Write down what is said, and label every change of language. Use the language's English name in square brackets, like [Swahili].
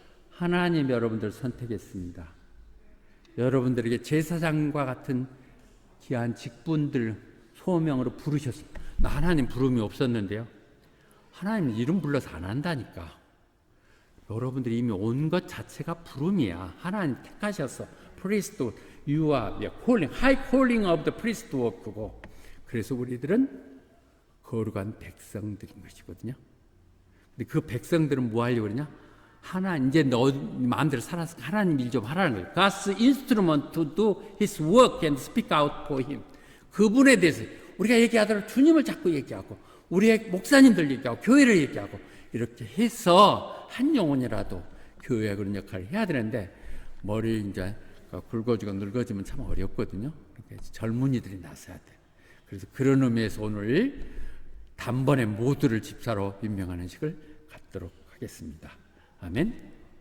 [Korean] 하나님 여러분들 선택했습니다. 여러분들에게 제사장과 같은 귀한 직분들 소명으로 부르셨습니다. 나 하나님 부름이 없었는데요. 하나님 이름 불러서 안 한다니까. 여러분들이 이미 온 것 자체가 부름이야. 하나님 택하셔서 [English] priesthood, you are the calling, high calling of the priesthood고. [Korean] 그래서 우리들은 거룩한 백성들인 것이거든요. 근데 그 백성들은 뭐 하려고 그러냐? 이제 너 마음대로 살아서 하나님 일 좀 하라는 거예요. [English] God's instrument to do His work and speak out for Him. [Korean] 그분에 대해서 우리가 얘기하더라도 주님을 자꾸 얘기하고 우리의 목사님들 얘기하고 교회를 얘기하고 이렇게 해서 한 영혼이라도 교회에 그런 역할을 해야 되는데 머리 이제 굵어지고 늙어지면 참 어렵거든요. 그러니까 젊은이들이 나서야 돼. 그래서 그런 의미에서 오늘 단번에 모두를 집사로 임명하는 식을 갖도록 하겠습니다. 아멘.